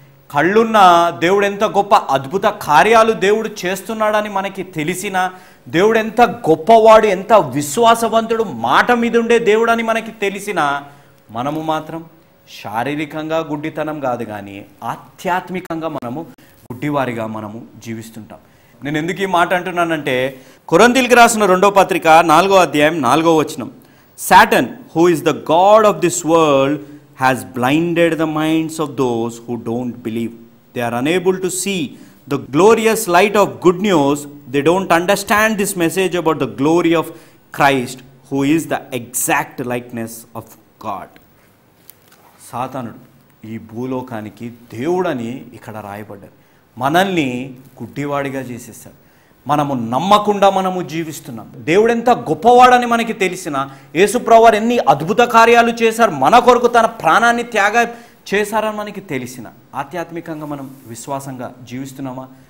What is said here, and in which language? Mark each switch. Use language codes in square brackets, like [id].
[te] కళ్ళున్న దేవుడు ఎంత గొప్ప అద్భుత కార్యాలు దేవుడు చేస్తున్నాడని మనకి తెలిసిన, దేవుడు ఎంత గొప్పవాడు, ఎంత విశ్వాసవంతుడు, మాట మీద ఉండే దేవుడు అని మనకి తెలిసిన, మనము మాత్రం శారీరకంగా గుడ్డితనం కాదు కానీ ఆధ్యాత్మికంగా మనము గుడ్డివారిగా మనము జీవిస్తుంటాం. నేను ఎందుకు ఈ మాట అంటున్నానంటే, కొరింథీయులకు రాసిన 2వ పత్రిక 4వ అధ్యాయం 4వ వచనం. [en] Satan, who is the god of this world, has blinded the minds of those who don't believe. They are unable to see the glorious light of good news. They don't understand this message about the glory of Christ, who is the exact likeness of God. [te] సాతానుడు ఈ భూలోకానికి దేవుడని ఇక్కడ రాయబడ్డారు. మనల్ని గుడ్డివాడిగా చేసేసాడు. మనము నమ్మకుండా మనము జీవిస్తున్నాం. దేవుడు ఎంత గొప్పవాడని మనకి తెలిసిన, యేసుప్రభువారు ఎన్ని అద్భుత కార్యాలు చేశారు, మన కొరకు తన ప్రాణాన్ని త్యాగం చేశారని మనకి తెలిసిన, ఆధ్యాత్మికంగా మనం విశ్వాసంగా జీవిస్తున్నామా?